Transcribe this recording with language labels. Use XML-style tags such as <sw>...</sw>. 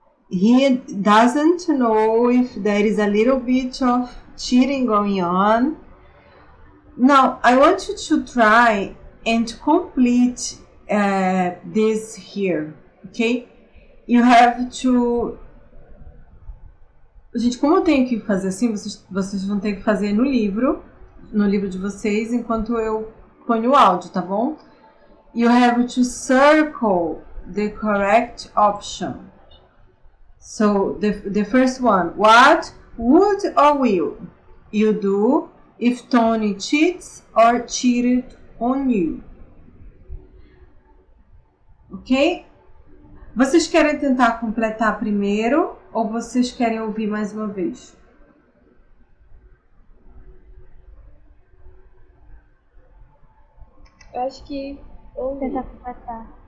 <en>He doesn't know if there is a little bit of cheating going on. Now, I want you to try and complete this here, ok? You have to...</en> <pt>Gente, como eu tenho que fazer assim, vocês vão ter que fazer no livro de vocês, enquanto eu ponho o áudio, tá bom?</pt> <en>You have to circle the correct option. So, the first one, what would or will you do if Tony cheats or cheated on you? Ok?</en> <pt>Vocês querem tentar completar primeiro ou vocês querem ouvir mais uma vez? Eu acho que. Tentar completar.</pt>